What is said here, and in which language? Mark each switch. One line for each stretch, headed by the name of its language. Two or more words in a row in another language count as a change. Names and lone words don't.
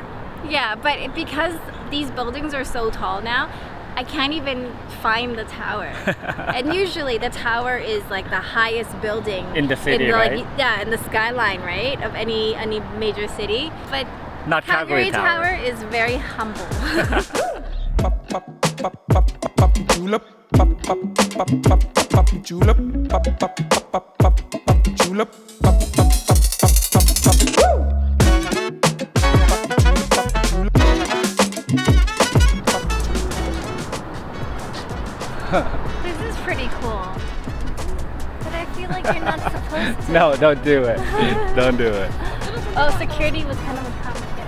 English: yeah, but because these buildings are so tall now, I can't even find the tower. And usually the tower is like the highest building In the city, like, right? yeah, in the skyline, right, of any major city. But Not Calgary Tower is very humble. Pop, pop, pop, pop, pop, pop, julep. Pop, pop, pop, pop, pop, pop, julep. Pop, pop, pop, pop, pop, pop, julep. Pop, pop, pop, pop, pop, pop, woo! This is pretty cool. But I feel like you're not supposed to. No, don't do it. Don't do it. Oh, security was kind of a comment.